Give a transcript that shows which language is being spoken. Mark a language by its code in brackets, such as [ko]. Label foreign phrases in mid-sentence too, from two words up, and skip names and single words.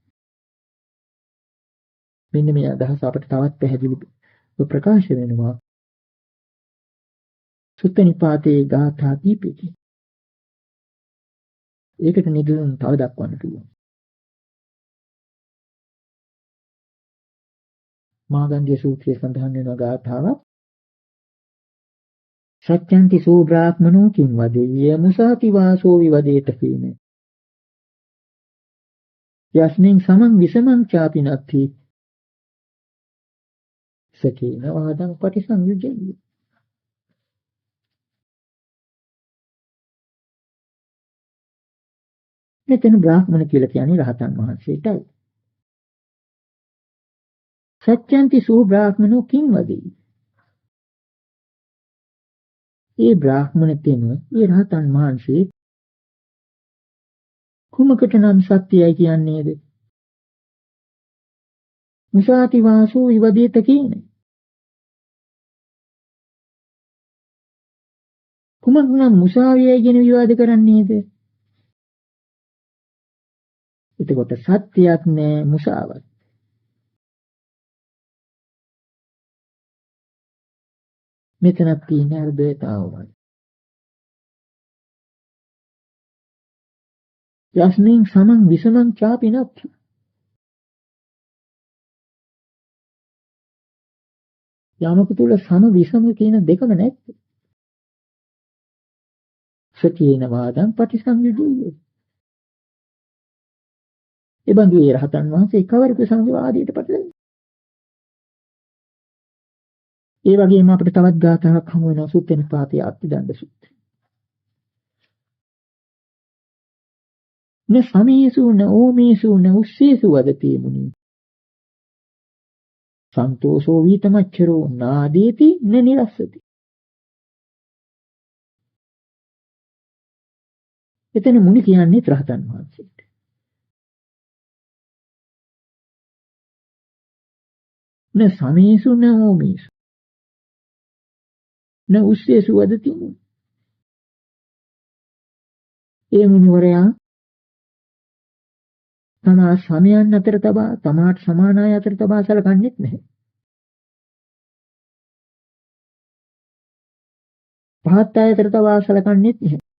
[si] මෙන්න මේ අදහස අපිට තවත් පැහැදිලිව ප්‍රකාශ වෙනවා සුත්ත නිපාතේ ගාථා කීපෙකින්. ඒකට නිදුන් තව දක්වන්න පුළුවන්. මාගන්ධ්‍ය සූත්‍රයේ සඳහන් වෙන ගාථාවක් [pi] සත්‍යන්ති සෝ බ්‍රාහ්මනෝ කිං වදෙය්‍ය මුසාති වාසෝ විවදේත කීනේ. යස්මින් සමං විසමං චාපි නත්ති සකේන වාදං පටිසංයුජ්ජති. [si] මෙතන බ්‍රාහ්මණ කියලා කියන්නේ රහතන් වහන්සේටයි. [pi] සත්‍යන්ති සෝ බ්‍රාහ්මනෝ කිං වදෙය්‍ය. [si] ඒ බ්‍රාහ්මණ තෙම ඒ රහතන් වහන්සේ කුමකට නම් සත්‍යයි කියන්නේද? [pi] මුසාති වාසෝ විවදේත [si] කියන්නේ. කුමක් නම් මුසාවියයි ගැන විවාද කරන්නේද? එතකොට සත්‍යයක් නෑ මුසාවක්. මෙතනක් තියෙන අර්ධයතාවයි. [pi] යස්මින් සමං විසමං චාපි නත්ති. [si] යමක තුල සම විසම කියන දෙකම නැත්තේ. [pi] සතියේන වාදං පටිසංයුජ්ජති. [si] ඒ බඳු ඒ රහතන් වහන්සේ කවරක සංවාදයට පටලයි. ඒ වගේම අපිට තවත් ගාථාවක් හමු වෙනවා සුත්ත නිපාතයේ අත්තිදණ්ඩ සූත්‍රය. [pi] න සමේසු න ඕමේසු න උස්සේසු වදති මුනි. සන්තෝෂෝ වීතමච්චරෝ නාදේති න නිරස්සති. [si] එතන මුනි කියන්නේ රහතන් වහන්සේට. [pi] න සමේසු න ඕමේසු න උස්සේසු වදති මුනි. [si] ඒ මුනිවරයා තමා සමයන් අතර තබා තමාට සමාන අය අතර තබා සැලකන්නේත් නැහැ. පහත් අය අතර තබා සැලකන්නේත් නැහැ.